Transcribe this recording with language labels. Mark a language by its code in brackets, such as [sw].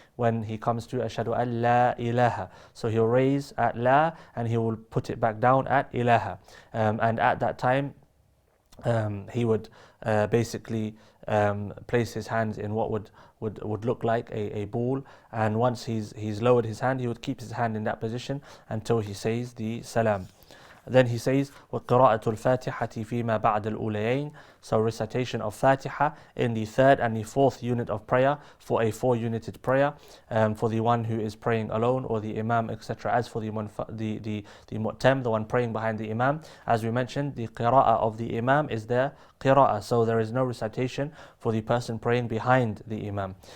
[en] When he comes to ashhadu an la ilaha. So he'll raise at la and he will put it back down at ilaha. And at that time, he would basically place his hands in what would look like a ball, and once he's lowered his hand, he would keep his hand in that position until he says the salam. Then he says, [ar] وَقِرَاءَةُ الْفَاتِحَةِ فِيمَا بَعْدَ الْأُولَيَيْنِ. [en] So recitation of Fatiha in the third and the fourth unit of prayer for a 4-united prayer, for the one who is praying alone or the imam, etc. As for the mu'tam, the one praying behind the imam, as we mentioned, the qira'ah of the imam is their qira'ah, so there is no recitation for the person praying behind the imam.